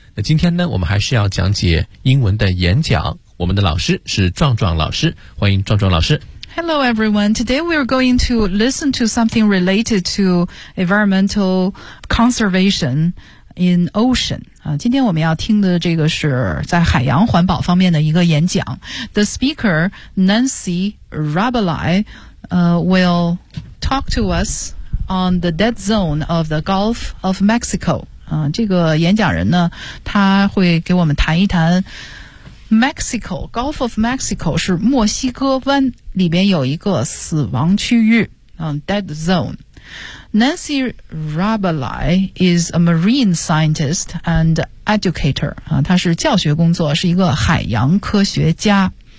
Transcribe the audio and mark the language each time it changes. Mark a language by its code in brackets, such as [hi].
[zh] 那今天呢，我们还是要讲解英文的演讲，我们的老师是壮壮老师，欢迎壮壮老师。 [en] Hello everyone, today we are going to listen to something related to environmental conservation in ocean. [zh] 今天我们要听的这个是在海洋环保方面的一个演讲。 [en] The speaker, Nancy Rabelais, will talk to us on the dead zone of the Gulf of Mexico. [zh] 这个演讲人呢，他会给我们谈一谈 Mexico, Gulf of Mexico 是墨西哥湾里边有一个死亡区域，dead zone. [en] Nancy Rabelais is a marine scientist and educator. [zh] 她是教学工作，是一个海洋科学家。